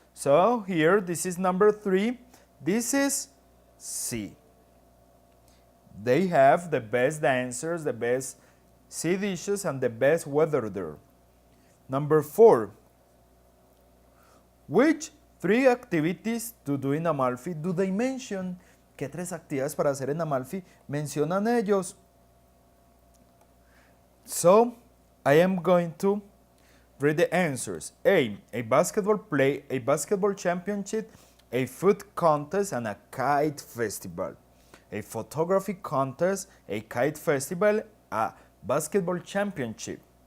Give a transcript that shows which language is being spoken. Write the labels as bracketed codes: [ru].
[en] So here, this is number 3. This is C. They have the best dancers, the best sea dishes, and the best weather there. Number 4. Which 3 activities to do in Amalfi do they mention? [es] ¿Qué 3 actividades para hacer en Amalfi mencionan ellos? [en] So, I am going to read the answers. A basketball championship, a food contest, and a kite festival. A photography contest, a kite festival, a basketball championship.